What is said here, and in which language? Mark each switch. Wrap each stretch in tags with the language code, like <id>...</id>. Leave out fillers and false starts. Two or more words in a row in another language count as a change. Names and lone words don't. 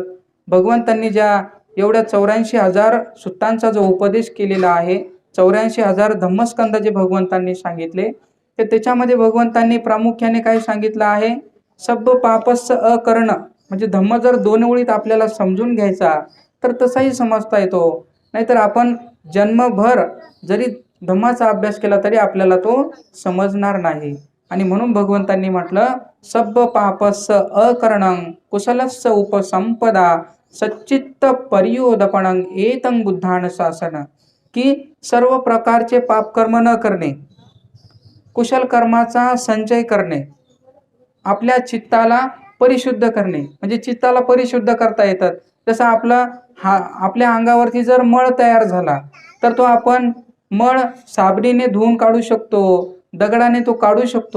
<mr>भगवंतांनी ज्या एवढ्या 84,000 सुत्तांचा जो उपदेश केलेला आहे, 84,000 धम्मस्कंद जे भगवंतांनी सांगितले, तर त्याच्यामध्ये भगवंतांनी प्रामुख्याने काय सांगितलं आहे?</mr> <pi>सब पापस्स अकर्ण.</pi> <mr>म्हणजे धम्म जर 2 ओळीत आपल्याला समजून घ्यायचा तर तसाही समजता येतो. नाहीतर आपण जन्मभर जरी धम्माचा अभ्यास केला तरी आपल्याला तो समजणार नाही. आणि म्हणून भगवंतांनी म्हटलं</mr> <pi>सब पापस्स अकरणं कुशलस्स उपसंपदा सच्चित्त पर्योदपणं एतं बुद्धान शासन.</pi> <mr>की सर्व प्रकारचे पापकर्म न करणे, कुशल कर्माचा संचय करणे, आपल्या चित्ताला परिशुद्ध करणे. म्हणजे चित्ताला परिशुद्ध करता येतात. जसं आपल्या अंगावरती जर मळ तयार झाला तर तो आपण मळ साबणीने धुवून काढू शकतो, दगडाने तो काढू शकतो.</mr>